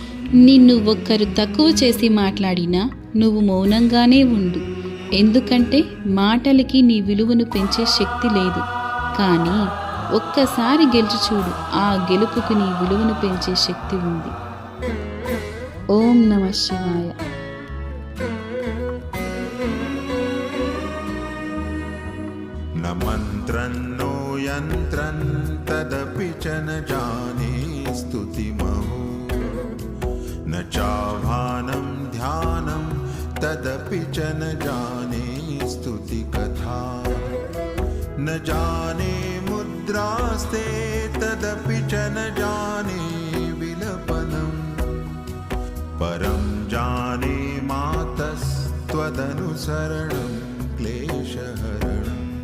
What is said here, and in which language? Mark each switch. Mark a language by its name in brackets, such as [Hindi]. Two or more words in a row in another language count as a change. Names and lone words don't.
[Telugu] నిన్ను ఒక్కరు తక్కువ చేసి మాట్లాడినా నువ్వు మౌనంగానే ఉండు. ఎందుకంటే మాటలకి నీ విలువను పెంచే శక్తి లేదు. కానీ ఒక్కసారి గెలిచి చూడు, ఆ గెలుపుకు నీ విలువను పెంచే శక్తి ఉంది. [Sanskrit] ఓం నమః శివాయ. न मन्त्रं नो यन्त्रं तदपि च न जाने स्तुतिमहो, न चाह्वानं ध्यानं तदपि च न जाने स्तुतिकथा, न जाने मुद्रास्ते तदपि च न जाने विलपनम्, परं जाने मातस्त्वदनुसरणं क्लेशहरणम्।